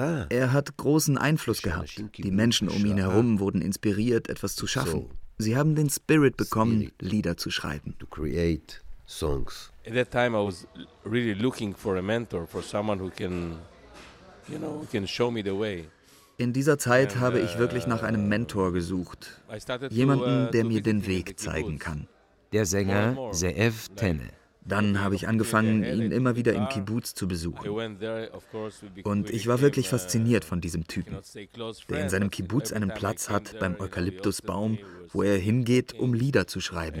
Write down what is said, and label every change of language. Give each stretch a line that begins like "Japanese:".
German: Er hat großen Einfluss gehabt. Die Menschen um ihn herum wurden inspiriert, etwas zu schaffen. Sie haben den Spirit bekommen, Lieder zu schreiben.
English: Songs. At that time I was really looking for a mentor, for someone who can, you know, can show me the way.
German: In dieser Zeit habe ich wirklich nach einem Mentor gesucht. Jemanden, der mir den Weg zeigen kann. Der Sänger Zeev Tene. Dann habe ich angefangen, ihn immer wieder im Kibbutz zu besuchen. Und ich war wirklich fasziniert von diesem Typen, der in seinem Kibbutz einen Platz hat beim Eukalyptusbaum, wo er hingeht, um Lieder zu schreiben.